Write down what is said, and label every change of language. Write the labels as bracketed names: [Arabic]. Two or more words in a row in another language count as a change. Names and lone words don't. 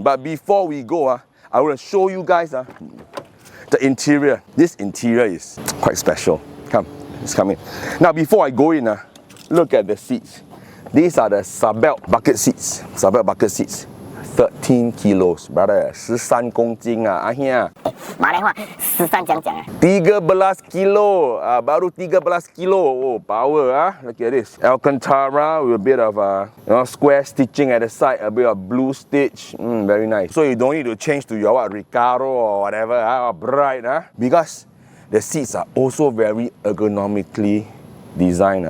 [English] But before we go, I will show you guys the interior. This interior is quite special. Come, it's coming. Now before I go in, look at the seats. These are the sub-belt bucket seats. Sub-belt bucket seats. 13 kilos, brother. [Chinese] 13 公斤here. 马来话13讲讲 [Malay] 13 kilo, baru 13 kilo. [English] Oh, power. Look at this. Alcantara with a bit of square stitching at the side, a bit of blue stitch. Very nice. So you don't need to change to your Recaro or whatever, or bright. Because the seats are also very ergonomically designed.